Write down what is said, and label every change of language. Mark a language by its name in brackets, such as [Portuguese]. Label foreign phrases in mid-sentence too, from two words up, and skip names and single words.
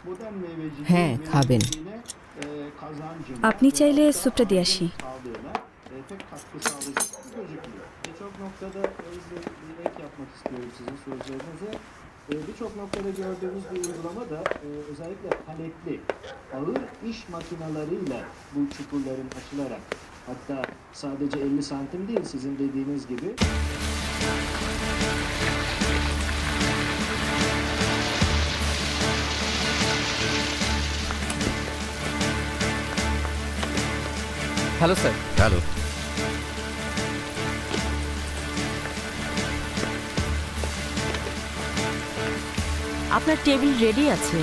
[Bangla] হ্যাঁ, খাবেন। আপনি চাইলে স্যুপটা দিয়ে আসি। [Turkish] Birçok noktada gördüğümüz bir uygulama da özellikle paletli ağır iş makinalarıyla bu çukurların açılarak, hatta sadece 50 santim değil sizin dediğiniz gibi [Bangla] হ্যালো স্যার। হ্যালো। আপনার টেবিল রেডি আছে।